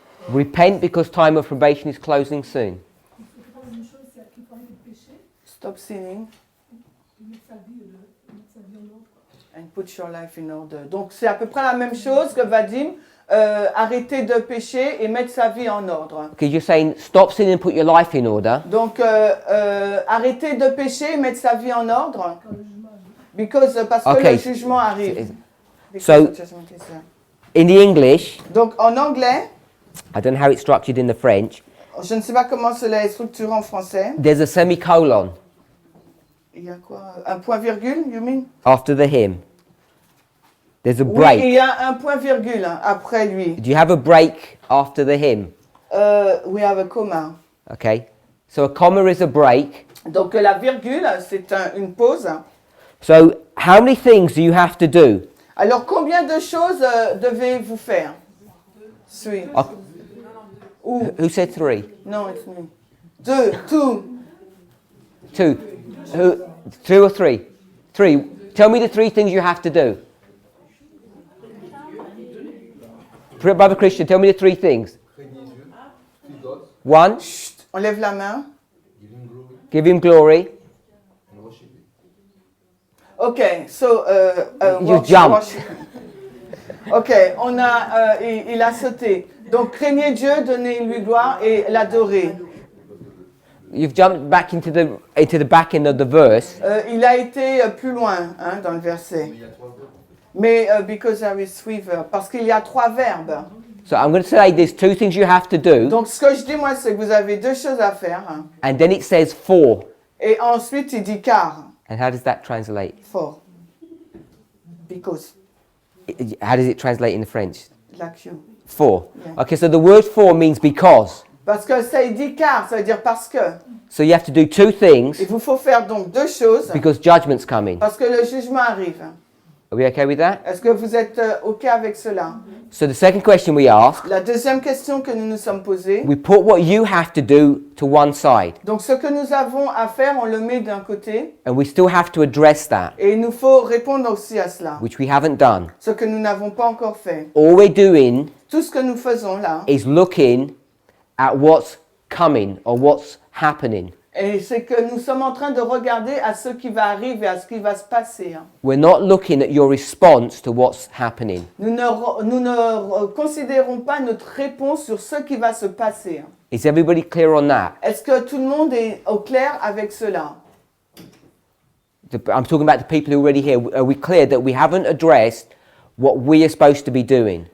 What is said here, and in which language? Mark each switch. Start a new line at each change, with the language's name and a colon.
English: Repent because time of probation is closing soon. Stop sinning and put your life in order.
French: Donc c'est à peu près la même chose que Vadim. Arrêter de pécher et mettre sa vie en ordre.
English: Okay, you're saying stop sinning and put your life in order.
French: Donc arrêter de pécher et mettre sa vie en ordre. Parce que
English: Okay.
French: le jugement arrive.
English: Because So- the judgment is there. In the English,
French: Donc en anglais,
English: I don't know how it's structured in the French,
French: je ne sais pas comment cela est structuré en français.
English: there's a semicolon
French: Il y a quoi? Un point virgule,
English: you mean? after the hymn. There's a
French: Oui, il
English: break.
French: y a un point virgule après lui.
English: Do you have a break after the hymn? We have a comma. Okay. So a comma is a break.
French: Donc la virgule, c'est une pause.
English: So how many things do you have to do?
French: Alors combien de choses devez-vous faire?
English: Three. Oh,
French: Ou,
English: who said 3? non, it's me.
French: Deux,
English: two. 2. Who? 2 or 3? 3. Tell me the 3 things you have to do. Brother Christian, tell me the 3 things.
French: Craignez Dieu,
English: fear God, 1.
French: Chut, on lève la main.
English: give him glory, Give him glory. and worship him. Ok, so You jump.
French: Ok, il a sauté. Donc craignez Dieu, donnez-lui gloire et l'adorer.
English: You've jumped back into the back end of the verse.
French: Il a été plus loin dans le verset. Il y a 3 verbes. Mais
English: because there is 3 verbs,
French: parce qu'il y a 3 verbes.
English: So I'm going to say there's 2 things you have to do,
French: Donc ce que je dis moi, c'est que vous avez 2 choses à faire.
English: and then it says 4.
French: Et ensuite il dit car.
English: And how does that translate? For. Because. How does it translate in the French? Like you. 4. Yeah. Okay, so the word 4 means because.
French: Parce que ça il dit car, ça veut dire parce que.
English: So you have to do 2 things
French: Il vous faut faire donc 2 choses
English: because judgment's coming.
French: parce que le jugement arrive.
English: Are we okay with that?
French: Est-ce que vous êtes OK avec cela?
English: So the second question we ask,
French: La deuxième question que nous nous sommes posée,
English: we put what you have to do to one side,
French: donc ce que nous avons à faire, on le met d'un côté
English: and we still have to address that,
French: et il nous faut répondre aussi à cela,
English: which we haven't done.
French: ce que nous n'avons pas encore fait.
English: All we're doing
French: Tout ce que nous faisons là,
English: is looking at what's coming or what's happening.
French: et c'est que nous sommes en train de regarder à ce qui va arriver, à ce qui va se passer.
English: We're not looking at your response to what's happening.
French: Nous ne considérons pas notre réponse sur ce qui va se passer.
English: Is everybody clear on that?
French: Est-ce que tout le monde est au clair avec cela?
English: I'm talking about the people who are already here. Are we clear that we haven't addressed what we are supposed to be doing?